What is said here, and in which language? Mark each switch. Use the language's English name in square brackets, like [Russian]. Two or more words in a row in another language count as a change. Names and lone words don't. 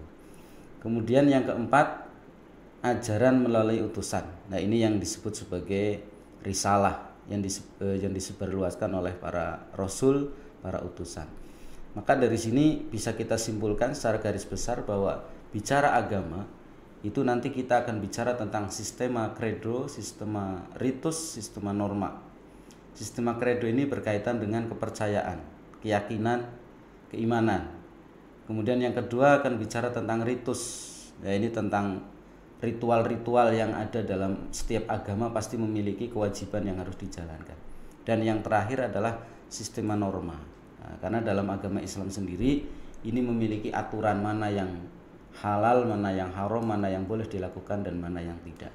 [Indonesian] Kemudian yang keempat, ajaran melalui utusan. Nah, ini yang disebut sebagai risalah yang disebarluaskan oleh para rasul, para utusan. Maka dari sini bisa kita simpulkan secara garis besar bahwa bicara agama itu nanti kita akan bicara tentang [Latin] sistema credo, sistema ritus, sistema norma. Sistema credo [Indonesian] ini berkaitan dengan kepercayaan, keyakinan, keimanan. Kemudian yang kedua akan bicara tentang ritus. Ya, ini tentang ritual-ritual yang ada dalam setiap agama pasti memiliki kewajiban yang harus dijalankan. Dan yang terakhir adalah [Latin] sistema norma. [Indonesian] Nah, karena dalam agama Islam sendiri ini memiliki aturan mana yang halal, mana yang haram, mana yang boleh dilakukan dan mana yang tidak.